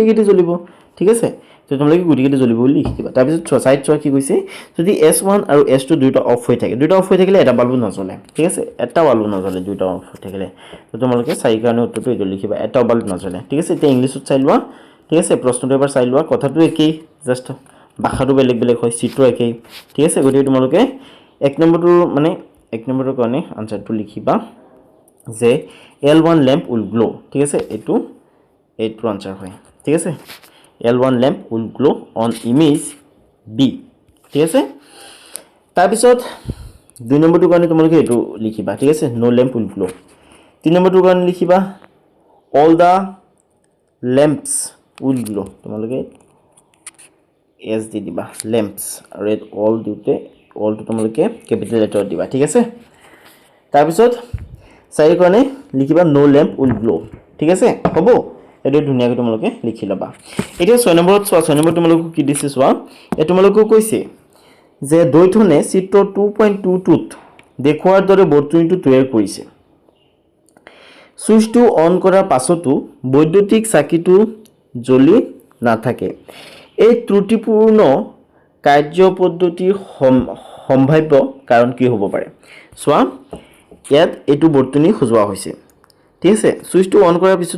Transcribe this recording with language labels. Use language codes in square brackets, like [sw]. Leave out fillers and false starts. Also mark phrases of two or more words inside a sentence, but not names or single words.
[as] কিটা জ্বলিব ঠিক আছে তো তোমালোকে গোটেই কিটা জ্বলিব বুলি লিখি দিবা তাৰ পিছত সাইড চোৱা কি কৈছে যদি S1 আৰু S2 দুটা অফ হৈ থাকে এটা বাল্ব নজ্বলে ঠিক আছে এটা বাল্ব নজ্বলে দুটা অফ হৈ থাকিলে তো তোমালোকে চাই কাৰণে উত্তৰটো এটো লিখিবা এটা বাল্ব নজ্বলে ঠিক আছে এতিয়া ইংলিছত চাই লোৱা ঠিক আছে প্ৰশ্নটো এবাৰ চাই লোৱা কথাটো একেই জাস্ট ভাষাটো বেলেগ হয় চিত্ৰ একেই ঠিক আছে গতিকে তোমালোকে এক নম্বৰটোৰ কাৰণে আনসাৰটো লিখিবা যে [en] L1 lamp will glow [as] ঠিক আছে এইটো আনসাৰ হয় ঠিক আছে [en] L1 lamp will glow on image B [as] ঠিক আছে তাৰ পিছত দুই নম্বৰটোৰ কাৰণে তোমালোকে এইটো লিখিবা ঠিক আছে [en] no lamp will glow [as] তিন নম্বৰটোৰ কাৰণে লিখিবা [en] all the lamps will glow [as] তোমালোকে S দি দিবা lamps আৰু all দিওতে all টো তোমালোকে [en] capital letter [as] দিবা ঠিক আছে তাৰ পিছত চাই কাৰণে লিখিবা [en] no lamp will glow [as] ঠিক আছে হ'ব এটো ধুনিয়াকৈ তোমালোকে লিখি লবা এতিয়া 6 নম্বৰত চোৱা 6 নম্বৰ তোমালোকক কি দিছে চোৱা এ তোমালোকক কৈছে যে দৈথনে চিত্ৰ 2.22 ত দেখুৱাৰ দৰে বৰ্তনীটো তৈয়াৰ কৰিছে সুইচটো অন কৰাৰ পাছতো বৈদ্যুতিক চাকিটো জ্বলি নাথাকে এই ত্ৰুটিপূৰ্ণ কাৰ্যপদ্ধতিৰ সম্ভাৱ্য কাৰণ কি হ'ব পাৰে চোৱা ইয়াত এটো বৰ্তনী খোজোৱা হৈছে ঠিক আছে সুইচটো অন কৰাৰ পিছতো